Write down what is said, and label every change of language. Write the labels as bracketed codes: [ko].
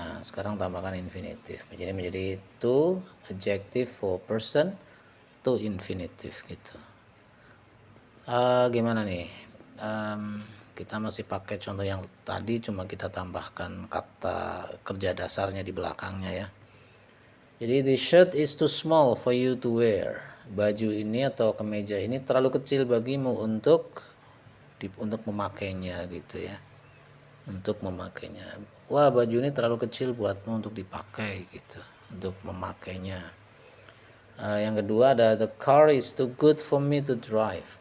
[id] Nah, sekarang tambahkan infinitif. Jadi menjadi to adjective for person to infinitif gitu. Gimana nih? Kita masih pakai contoh yang tadi, cuma kita tambahkan kata kerja dasarnya di belakangnya ya. Jadi [en] the shirt is too small for you to wear. [id] Baju ini atau kemeja ini terlalu kecil bagimu untuk memakainya gitu ya. Untuk memakainya. Wah, baju ini terlalu kecil buatmu untuk dipakai gitu. Untuk memakainya. Yang kedua ada [en] the car is too good for me to drive.